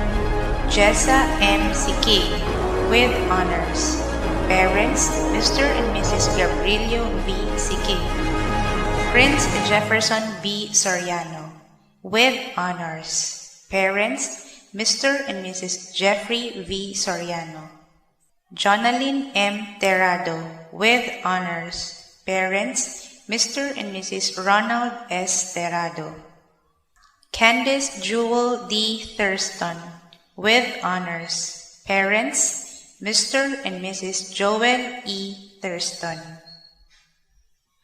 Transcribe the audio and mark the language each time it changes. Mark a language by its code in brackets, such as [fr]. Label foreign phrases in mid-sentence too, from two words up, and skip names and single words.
[en] Jessa M. Sikig, with honors. Parents, Mr. and Mrs. Gabrielio B. Sikig. Prince Jefferson B. Soriano, with honors. Parents, Mr. and Mrs. Jeffrey V. Soriano. Jonalyn M. Terrado, with honors. Parents, Mr. and Mrs. Ronald S. Terrado. Candice Jewel D. Thurston, with honors. Parents, Mr. and Mrs. Joel E. Thurston.